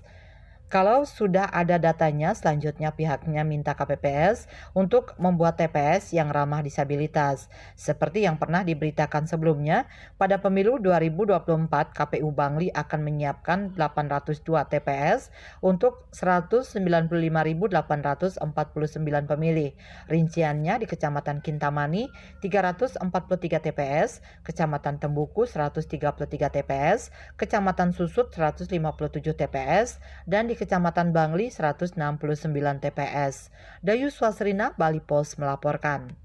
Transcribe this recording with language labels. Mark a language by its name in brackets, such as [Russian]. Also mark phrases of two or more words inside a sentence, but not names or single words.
[Indonesian] Kalau sudah ada datanya, selanjutnya pihaknya minta KPPS untuk membuat TPS yang ramah disabilitas. Seperti yang pernah diberitakan sebelumnya, pada pemilu 2024 KPU Bangli akan menyiapkan 802 TPS untuk 195.849 pemilih. Rinciannya di Kecamatan Kintamani 343 TPS, Kecamatan Tembuku 133 TPS, Kecamatan Susut 157 TPS, dan di Kecamatan Bangli 169 TPS. Dayu Swasrina, Bali Pos melaporkan.